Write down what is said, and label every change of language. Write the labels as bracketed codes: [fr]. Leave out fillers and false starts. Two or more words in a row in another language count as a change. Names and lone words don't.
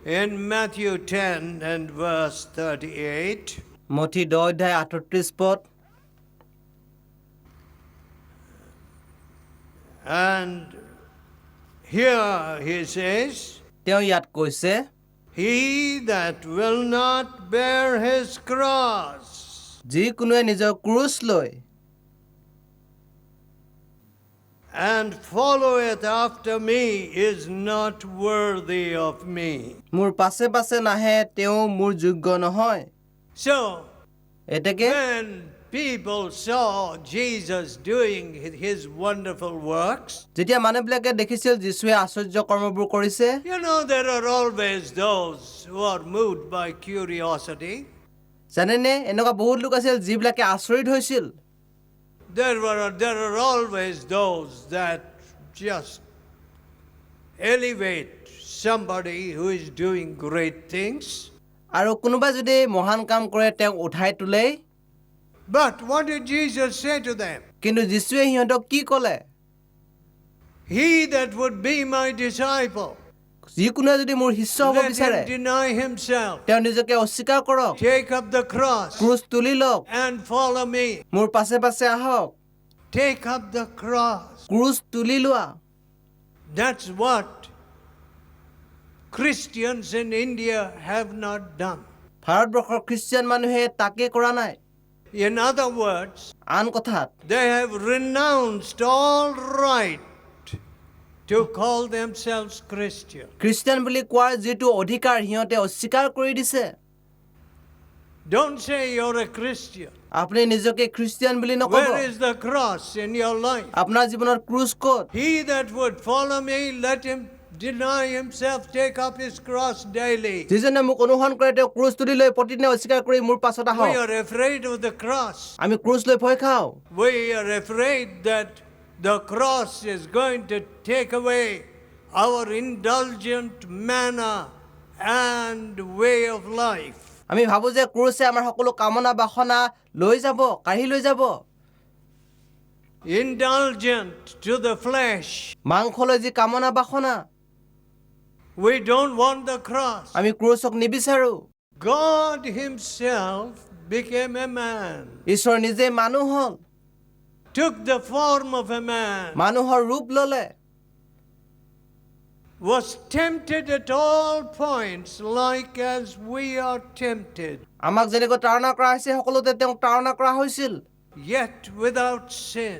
[en] In Matthew 10 and verse 38, [as] মথি 10 অধ্যায় 38 পদ, [en] and here he says, [as] তেওঁ ইয়াত কৈছে, [en] he that will not bear his cross [as] যিকোনোৱে নিজৰ ক্ৰুচ লৈ [en] and followeth after me is not worthy of me. [as] মোৰ পাছে পাছে নাহে তেওঁ মোৰ যোগ্য নহয়। [en] So, [as] এতেকে [en] when people saw Jesus doing his wonderful works, [as] যেতিয়া মানুহবিলাকে দেখিছিল যীশুৱে আশ্চৰ্য কৰ্মবোৰ কৰিছে, [en] you know, there are always those who are moved by curiosity. [as] জানেনে এনেকুৱা বহুত লোক আছিল যিবিলাকে আচৰিত হৈছিল। [en] There are always those that just elevate somebody who is doing great things. [as] আৰু কোনোবাই যদি মহান কাম কৰে তেওঁক উঠাই তোলে। [en] But what did Jesus say to them? [as] কিন্তু যীশুৱে সিহঁতক কি ক'লে? [en] He that would be my disciple, [as] যিকোনোৱে যদি মোৰ শিষ্য হ'ব [en] let [as] বিচাৰে [en] him deny himself, [as] তেওঁ নিজকে অস্বীকাৰ কৰক, [en] take up the cross, [as] ক্ৰুচ তুলি লওক, [en] and follow me. [as] মোৰ পাছে পাছে আহক। [en] Take up the cross. [as] ক্ৰুচ তুলি লোৱা। [en] That's what Christians in India have not done. [as] ভাৰতবৰ্ষৰ খ্ৰীষ্টিয়ান মানুহে তাকে কৰা নাই। [en] In other words, [as] আন কথাত [en] they have renounced all right to call themselves Christian. [as] খ্ৰীষ্টিয়ান বুলি কোৱাৰ যিটো অধিকাৰ সিহঁতে অস্বীকাৰ কৰি দিছে। [en] Don't say you're a Christian. [as] আপুনি নিজকে খ্ৰীষ্টিয়ান বুলি নক'ব। [en] Where is the cross in your life? [as] আপোনাৰ জীৱনৰ ক্ৰুচ ক'ত? [en] He that would follow me, let him deny himself, take up his cross daily. [as] যিজনে মোক অনুসৰণ কৰে তেওঁ ক্ৰুচ তুলি লৈ প্ৰতিদিনে অস্বীকাৰ কৰি মোৰ পাছত আহক। [en] We are afraid of the cross. [as] আমি ক্ৰুচ লৈ ভয় খাওঁ। [en] We are afraid that the cross is going to take away our indulgent manner and way of life. [as] আমি ভাবোঁ যে ক্ৰুচে আমাৰ সকলো কামনা বাসনা লৈ যাব, কাঢ়ি লৈ যাব। [en] Indulgent to the flesh. [as] মাংসলৈ যি কামনা বাসনা, [en] We don't want the cross. [as] আমি ক্ৰুচক নিবিচাৰোঁ। [en] God himself became a man, [as] ঈশ্বৰ নিজে মানুহ হ'ল, [en] took the form of a man, [as] মানুহৰ ৰূপ ল'লে, [en] was tempted at all points like as we are tempted, [as] আমাক যেনেকৈ তাৰণা কৰা হৈছে সকলোতে তেওঁক তাৰণা কৰা হৈছিল, [en] yet without sin.